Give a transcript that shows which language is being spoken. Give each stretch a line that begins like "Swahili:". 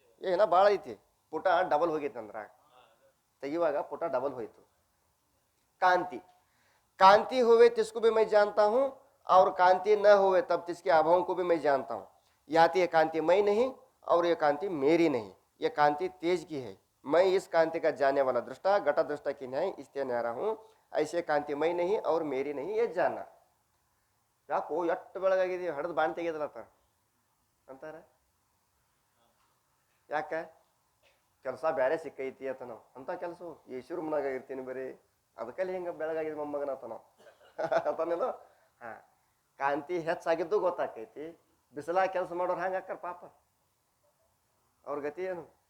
Kannada: ಏನ ಭಾಳ ಐತಿ, ಪುಟ ಡಬಲ್ ಹೋಗೈತೆ ಅಂದ್ರ ತೆಗಿವಾಗ ಪುಟ ಡಬಲ್ ಹೋಯ್ತು.
Hindi: कांति, कांति होवे तिसको भी मैं जानता हूँ और कांति न होवे तब तिसके अभाव को भी मैं जानता हूँ. याती ये कांति मैं नहीं और ये कांति मेरी नहीं, ये कांति तेज की है. मैं इस कांति का जानने वाला दृष्टा घटा दृष्टा की नहीं, इसलिए न्यारा हूँ. ऐसे कांति मैं नहीं और मेरी नहीं, ये जाना.
Kannada: ಯಾಕೋ ಎಷ್ಟು ಬೆಳಗಾಗಿದೀವಿ, ಹಡದು ಬಾಣ್ ತೆಗೆದಲತ್ತ ಅಂತಾರ. ಯಾಕೆ? ಕೆಲಸ ಬೇರೆ ಸಿಕ್ಕೈತಿ ಅಂತ ನಾವು ಅಂತ ಕೆಲಸ ಯೇಸು ರೂಮ್ನಾಗ ಇರ್ತೀನಿ ಬರೀ, ಅದಕ್ಕಲ್ಲಿ ಹಿಂಗೆ ಬೆಳಗಾಗಿದೆ ಮೊಮ್ಮಗನತ್ತ ನಾವು ಅಂತಾನೇನು. ಹಾಂ, ಕಾಂತಿ ಹೆಚ್ಚಾಗಿದ್ದು ಗೊತ್ತಾಕೈತಿ. ಬಿಸಿಲಾಗ ಕೆಲಸ ಮಾಡೋರು ಹಂಗೆ ಹಾಕಾರ ಪಾಪ, ಅವ್ರ ಗತಿ ಏನು?